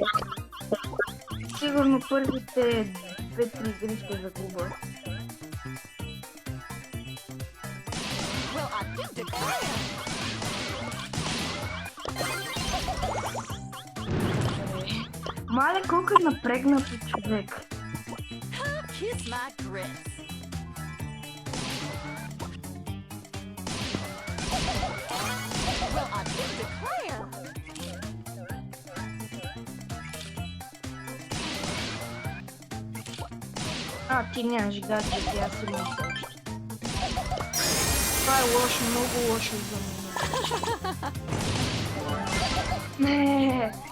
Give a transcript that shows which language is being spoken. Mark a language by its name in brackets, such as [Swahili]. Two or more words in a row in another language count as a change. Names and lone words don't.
[Bulgarian] Сигурно първите 2-3 игри ще загубя. Мале, колко е напрегнато човек. [English] Kiss my grits. Well, I did declare. [Bulgarian] Ти нямаш гаджети, аз имам също. Това е лошо, много лошо за мен. Не.